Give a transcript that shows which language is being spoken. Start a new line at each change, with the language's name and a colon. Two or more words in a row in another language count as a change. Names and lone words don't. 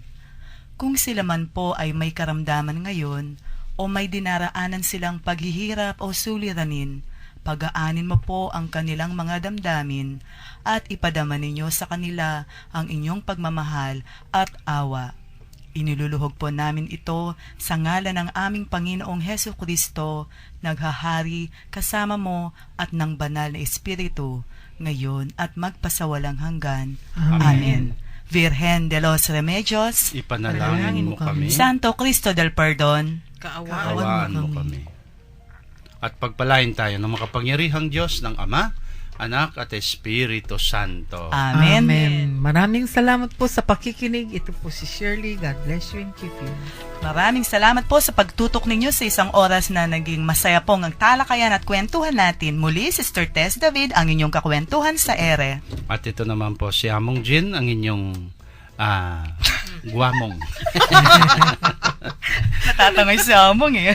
Filipino: Kung sila man po ay may karamdaman ngayon, o may dinaraanan silang paghihirap o suliranin, pagaanin mo po ang kanilang mga damdamin, at ipadama ninyo sa kanila ang inyong pagmamahal at awa. Iniluluhog po namin ito sa ngalan ng aming Panginoong Hesu Kristo, naghahari kasama mo at ng banal na Espiritu, ngayon at magpasawalang hanggan. Amen.
Spanish: Virgen de los Remedios,
Filipino: Ipanalangin mo kami.
Spanish: Santo Cristo del Perdon,
Filipino: Kaawaan mo kami. At pagpalain tayo ng makapangyarihang Diyos ng Ama, Anak at Espiritu Santo. Amen. Maraming salamat po sa pakikinig. Ito po si Shirley.
English: God bless you and keep you.
Filipino: Maraming salamat po sa pagtutok ninyo sa isang oras na naging masaya pong ang talakayan at kwentuhan natin. Muli, Sister Tess David, ang inyong kakwentuhan sa ere. At ito naman po si Among Jin, ang inyong guwamong. Natatangay si Among eh.